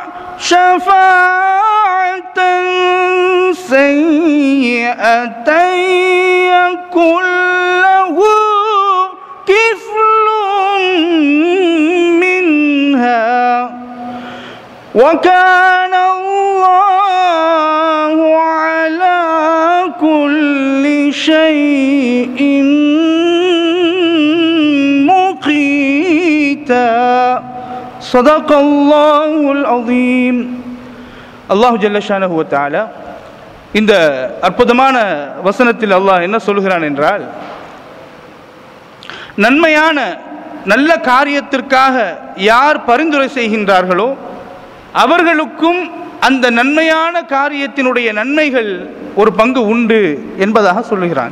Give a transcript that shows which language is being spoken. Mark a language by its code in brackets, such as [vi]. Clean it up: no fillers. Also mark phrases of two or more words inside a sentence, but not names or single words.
[ar] شفاعة سيئة يكن له كفل منها وكان الله على كل شيء مقيتا. صدق الله العظيم. [ta] அல்லாஹ் [ar] جل شأنه وتعالى [ta] இந்த அற்புதமான வசனத்தில் அல்லாஹ் என்ன சொல்கிறான் என்றால், நன்மையான நல்ல காரியத்திற்காக யார் பரிந்துரை செய்கின்றார்களோ அவர்களுக்கும் அந்த நன்மையான காரியத்தினுடைய நன்மைகள் ஒரு பங்கு உண்டு என்பதாக சொல்லுகிறான்.